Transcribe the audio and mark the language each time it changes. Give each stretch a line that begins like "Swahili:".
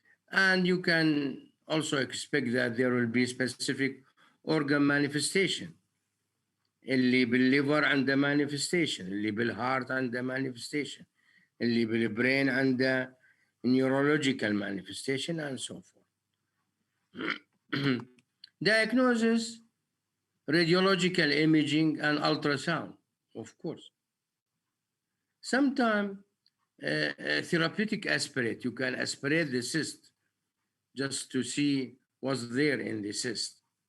English: And you can also expect that there will be specific organ manifestation.
Arabic: اللي بالليفر عنده manifestation, اللي بالهارت عنده manifestation, اللي بالبرين عنده neurological manifestation,
English: and so forth. Diagnosis, radiological imaging, and ultrasound, of course. Sometimes therapeutic aspirate, you can aspirate the cyst just to see what's there in the cyst.